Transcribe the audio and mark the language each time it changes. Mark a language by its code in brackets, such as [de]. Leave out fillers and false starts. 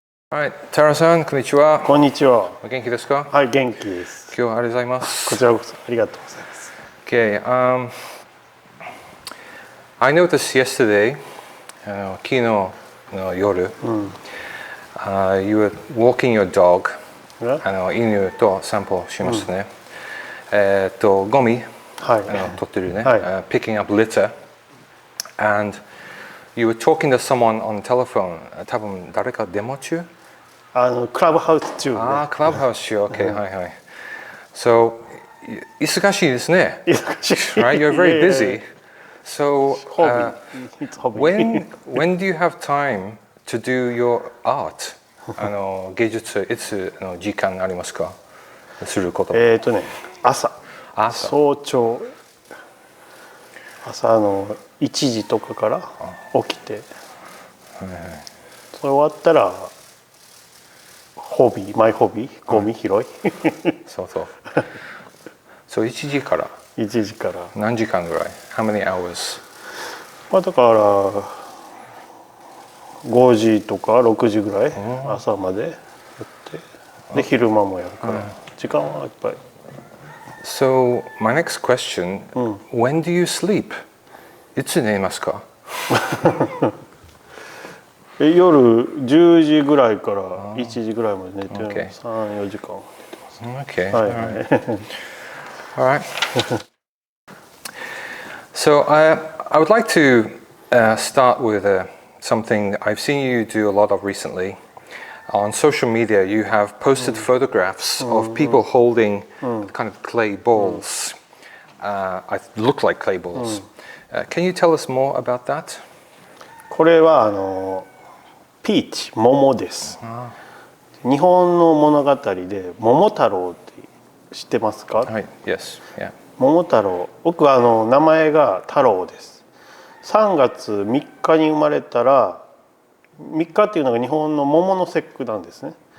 [en] Alright, Taro-san, [ja] こんにちは。こんにちは。お元気ですか？はい、元気です。今日はありがとうございます。こちらこそありがとうございます。 [en] Okay, I noticed yesterday, [ja] 昨日の夜、 [en] you were walking your dog. [ja] 犬と散歩しましたね。ゴミ、取ってるね。 [en] picking up litter, and you were talking to someone on the telephone. [ja] 多分誰かデモ中？クラブハウス中。クラブハウス中。Okay, はいはい。So 忙しいですね。忙しい。 [en] Right, you're very busy. So when do you have time to do your art? [ja] 芸術いつ時間ありますか？すること。朝。早朝。朝1時とかから起きて、それ終わったらマイホビー、ゴミ拾い。そう。So So 1時から 1時から何時間ぐらい [en] How many hours? [ja] まあだから5時とか6時ぐらい朝までやってで昼間もやるから時間はいっぱい。 [en] So my next question, when do you sleep? [ja] いつ寝ますか？夜10時ぐらいから1時ぐらいまで寝てる、3、4時間寝てます。はいはい。 [en] All right. So I would like to start with something I've seen you do a lot of recently. On social media, you have posted photographs of people holding kind of clay balls. I look like clay balls. Can you tell us more about that? [ja] これはピーチ桃です。日本の物語で桃太郎って知ってますか？ [en] はい、Yes. Yeah. [ja] 桃太郎、僕は名前が太郎です。 3月3日に生まれたら、3日っていうのが日本の桃の節句なんですね。